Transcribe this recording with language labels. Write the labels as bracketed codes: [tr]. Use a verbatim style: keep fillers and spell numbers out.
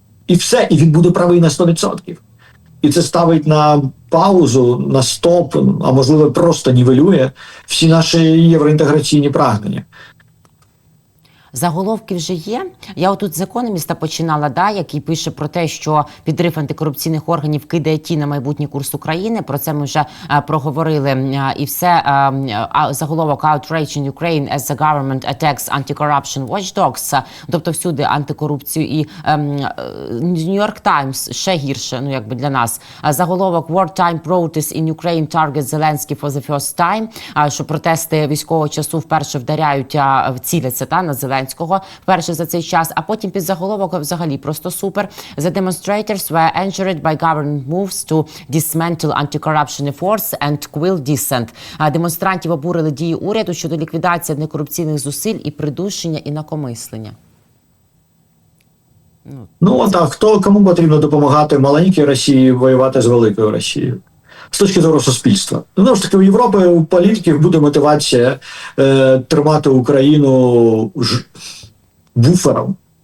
[uk] І все, і він буде правий на сто відсотків. І це ставить на паузу, на стоп, а можливо просто нівелює всі наші євроінтеграційні прагнення. Заголовки вже є. Я отут з економіста починала, да, який пише про те, що підрив антикорупційних органів кидає тінь на майбутній курс України. Про це ми вже е, проговорили. Е, і все е, е, заголовок [en] «Outrage in Ukraine as the government attacks anti-corruption watchdogs». [uk] Тобто всюди антикорупцію. І е, New York Times ще гірше, ну якби для нас. Заголовок [en] «Wartime protests in Ukraine target Zelensky for the first time», [uk] е, що протести військового часу вперше вдаряють, е, ціляться та, на Зеленського. Вперше за цей час, а потім під заголовок взагалі просто супер. [en] The demonstrators were angered by government moves to dismantle anti-corruption efforts and quell dissent. [uk] Демонстрантів обурили дії уряду щодо ліквідації некорупційних зусиль і придушення інакомислення. Ну, от, а хто, кому потрібно допомагати маленькій Росії воювати з великою Росією? З точки зору суспільства. Ну, ж таки, у Європі у політиків буде мотивація е, тримати Україну ж... буфером.